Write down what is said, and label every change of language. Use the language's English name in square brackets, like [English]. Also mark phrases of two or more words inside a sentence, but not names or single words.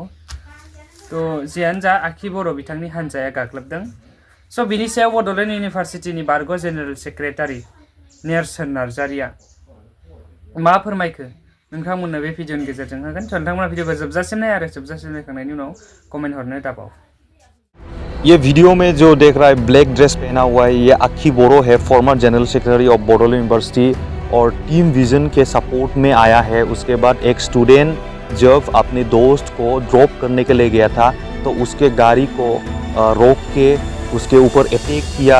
[Bodo] थ' जियानो जा, आखि बर' बिथांनि हान्जाया गाग्लोबदों। स' बिनि सायाव बड'लेण्ड इउनिभारसिटिनि बारग' [English] General Secretary [Bodo] नेरसोन नार्जारिया मा फोरमायखो नोंथांमोननो बे भिडिअनि गेजेरजों होगोन। स' नोंथांमोना भिडिअखौ जोबजासिम नाय आरो जोबजासिम नायखांनायनि उनाव कमेन्ट हरनो दाबाव। [Hindi] ये वीडियो में जो देख रहा है [English] black dress [Hindi] पहना हुआ है, ये आखी बोरो है, [English] former General Secretary of Bodoland University [Hindi] और टीम विजन के सपोर्ट में आया है। उसके बाद एक स्टूडेंट जब अपने दोस्त को ड्रॉप करने के लिए गया था तो उसके गाड़ी को रोक के उसके ऊपर अटैक किया।